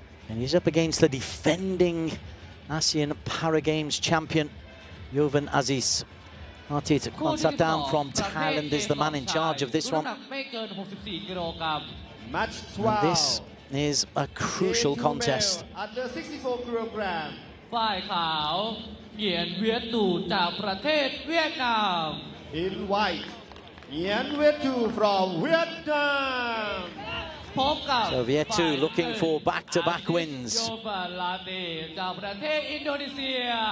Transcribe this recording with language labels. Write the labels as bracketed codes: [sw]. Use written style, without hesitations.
[en] And he's up against the defending ASEAN Para Games champion, Jovan Aziz. Artit Kwansatam from Thailand is the man in charge of this one. Match 12. And this is a crucial contest. Under 64 kilogram. [th] ฝ่ายขาวเหยียนเวียดตู่จากประเทศเวียดนาม [en] In white, Nguyen Viet Tu from Vietnam. [th] พบกับ [en] So J1-J2 looking for back-to-back wins. [th] โยฟาลาเตจากประเทศอินโดนีเซีย